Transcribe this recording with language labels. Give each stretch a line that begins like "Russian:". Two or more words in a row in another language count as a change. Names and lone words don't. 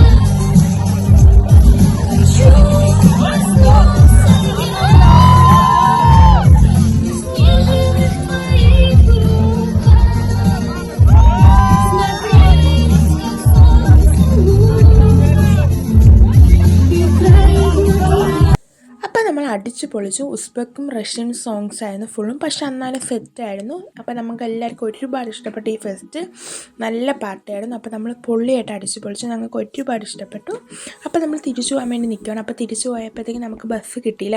Russian: Хочу проснуться я в нежных твоих руках, смотреть, как солнце и край.
Malayalam: അപ്പോൾ നമ്മൾ അടിച്ചു പൊളിച്ചു. ഉസ്ബെക്കും
English: Russian songs
Malayalam: ആയിരുന്നു ഫുള്ളും, പക്ഷെ എന്നാലും സെറ്റായിരുന്നു. അപ്പോൾ നമുക്ക് എല്ലാവർക്കും ഒരുപാട് ഇഷ്ടപ്പെട്ടു ഈ ഫെസ്റ്റ്. നല്ല പാർട്ടിയായിരുന്നു. അപ്പോൾ നമ്മൾ പൊള്ളിയായിട്ട് അടിച്ചു പൊളിച്ചു. ഞങ്ങൾക്ക് ഒരുപാട് ഇഷ്ടപ്പെട്ടു. അപ്പോൾ നമ്മൾ തിരിച്ചു പോകാൻ വേണ്ടി നിൽക്കുകയാണ്. അപ്പോൾ തിരിച്ചു പോയപ്പോഴത്തേക്കും നമുക്ക് ബസ് കിട്ടിയില്ല.